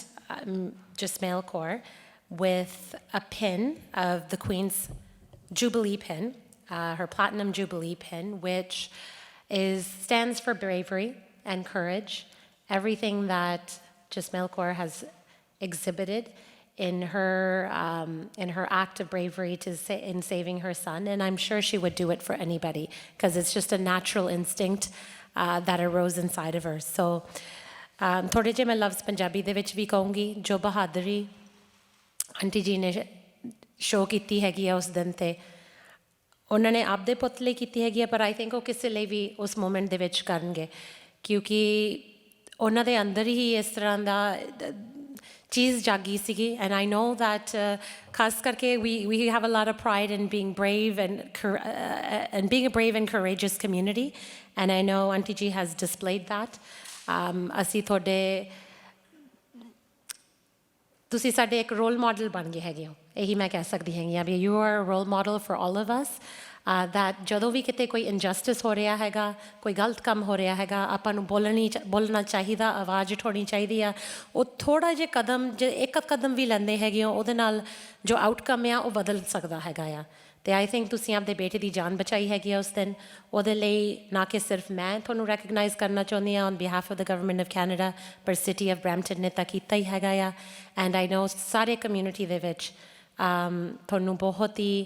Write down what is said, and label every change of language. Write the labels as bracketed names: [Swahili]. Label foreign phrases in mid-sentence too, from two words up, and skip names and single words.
[English] Jasmail Kaur with a pin of the Queen's Jubilee pin, her Platinum Jubilee pin, which stands for bravery and courage, everything that Jasmail Kaur has exhibited in her act of bravery in saving her son, and I'm sure she would do it for anybody because it's just a natural instinct that arose inside of her. [Punjabi] So ਥੋੜੇ ਜਿਹੇ ਮੈਂ ਲਫ਼ਜ਼ ਪੰਜਾਬੀ ਦੇ ਵਿੱਚ ਵੀ ਕਹੂੰਗੀ ਜੋ ਬਹਾਦਰੀ ਆਂਟੀ ਜੀ ਨੇ ਸ਼ੋਅ ਕੀਤੀ ਹੈਗੀ ਆ ਉਸ ਦਿਨ 'ਤੇ ਉਹਨਾਂ ਨੇ ਆਪਦੇ ਪੁੱਤ ਲਈ ਕੀਤੀ ਹੈਗੀ ਆ ਪਰ [English] I think [Punjabi] ਉਹ ਕਿਸੇ ਲਈ ਵੀ ਉਸ ਮੂਮੈਂਟ ਦੇ ਵਿੱਚ ਕਰਨਗੇ ਕਿਉਂਕਿ ਉਹਨਾਂ ਦੇ ਅੰਦਰ ਹੀ ਇਸ ਤਰ੍ਹਾਂ ਦਾ ਚੀਜ਼ ਜਾਗੀ ਸੀਗੀ [English] and I know that [Punjabi] ਖਾਸ ਕਰਕੇ [English] we have a lot of pride in being brave and being a brave and courageous community and I know Auntie Ji has displayed that. [Punjabi] ਅਸੀਂ ਤੁਹਾਡੇ ਤੁਸੀਂ ਸਾਡੇ ਇੱਕ [English] role model [Punjabi] ਬਣ ਗਏ ਹੈਗੇ ਹੋ ਇਹੀ ਮੈਂ ਕਹਿ ਸਕਦੀ ਹੈਗੀ ਹਾਂ ਵੀ [English] you are role model for all of us that [Punjabi] ਜਦੋਂ ਵੀ ਕਿਤੇ ਕੋਈ ਇਨਜਸਟਿਸ ਹੋ ਰਿਹਾ ਹੈਗਾ ਕੋਈ ਗਲਤ ਕੰਮ ਹੋ ਰਿਹਾ ਹੈਗਾ ਆਪਾਂ ਨੂੰ ਬੋਲਣਾ ਚਾਹੀਦਾ ਆਵਾਜ਼ ਉਠਾਉਣੀ ਚਾਹੀਦੀ ਆ ਉਹ ਥੋੜ੍ਹਾ ਜਿਹਾ ਕਦਮ ਜੇ ਇੱਕ ਕਦਮ ਵੀ ਲੈਂਦੇ ਹੈਗੇ ਹੋ ਉਹਦੇ ਨਾਲ ਜੋ ਆਊਟਕਮ ਆ ਉਹ ਬਦਲ ਸਕਦਾ ਹੈਗਾ ਆ ਅਤੇ [English] I think [Punjabi] ਤੁਸੀਂ ਆਪਣੇ ਬੇਟੇ ਦੀ ਜਾਨ ਬਚਾਈ ਹੈਗੀ ਆ ਉਸ ਦਿਨ ਉਹਦੇ ਲਈ ਨਾ ਕਿ ਸਿਰਫ ਮੈਂ ਤੁਹਾਨੂੰ ਰੈਕਗਨਾਈਜ਼ ਕਰਨਾ ਚਾਹੁੰਦੀ ਹਾਂ [English] on behalf of the government of Canada [Punjabi] ਪਰ ਸਿਟੀ ਆਫ ਬਰੈਂਪਟਨ ਨੇ ਤਾਂ ਕੀਤਾ ਹੀ ਹੈਗਾ ਆ [English] and I know [Punjabi] ਸਾਰੇ ਕਮਿਊਨਿਟੀ ਦੇ ਵਿੱਚ ਤੁਹਾਨੂੰ ਬਹੁਤ